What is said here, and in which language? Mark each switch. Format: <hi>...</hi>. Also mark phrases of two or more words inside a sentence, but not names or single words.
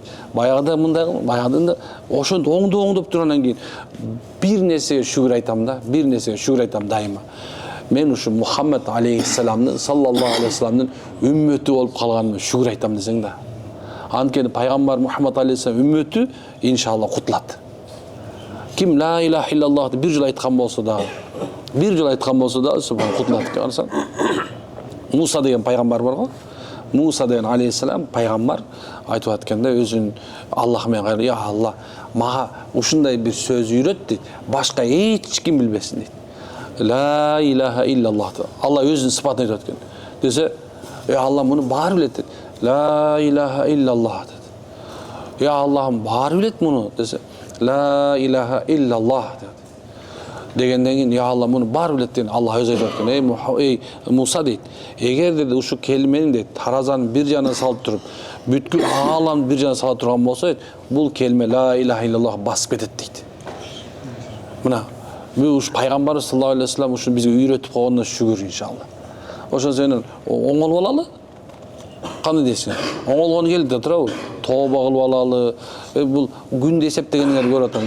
<ky>Баягыда мындай кыл, баягыда ошонто оңдоп тургандан кийин бир нерсеге шүгүр айтам да, бир нерсеге шүгүр айтам дайыма. Мен ушу Мухаммад алейхиссаламдын,</ky> <ar>صلى الله عليه وسلم</ar> <ky>үммөтү болуп калганыма шүгүр айтам десең да. Анткени пайгамбар Мухаммад алейхиссалам үммөтү иншалла кутулат. Ким</ky> <ar>لا إله إلا الله</ar> <ky>деп бир жыл айткан болсо да, субхан кутулат экен. Муса деген пайгамбар бар го. Муса деген алейхиссалам пайгамбар айтып атканда өзүн Аллах менен кайры,</ky> <ar>يا الله,</ar> <ky>мага ушундай бир сөз үйрөт дейт, башка эч ким билбесин дейт.</ky> <ar>لا إله إلا الله.</ar> <ky>Алла өзүнүн сыпатын айтып аткан. Десе,</ky> <ar>يا الله</ar> <ky>муну баары билет дейт.</ky> <ar>لا إله إلا الله</ar> <ky>дейт.</ky> <ar>يا الله</ar> <ky>баары билет муну десе,</ky> <ar>لا إله إلا الله</ar> <ky>дейт. Дегенден кийин</ky> <ar>يا الله</ar> <ky>муну баары билет деген Алла өзү айтып аткан. Эй Муса дейт, эгер деди ушу келмени дейт таразанын бир жагына салып туруп, бүткүл ааламды бир жагына сала турган болсо, бул келме</ky> <ar>لا إله إلا الله</ar> <ky>басып кетет дейт. Мына ушу пайгамбарыбыз</ky> <ar>صلى الله عليه وسلم</ar> <ky>ушу бизге үйрөтүп койгонуна шүгүр иншалла. Ошон сенен оңолуп алалы. Кандай дейсиң? Оңолгону келди да турабы. Тооба кылып алалы. Бул күндү эсептегендерди көрүп атам.</ky>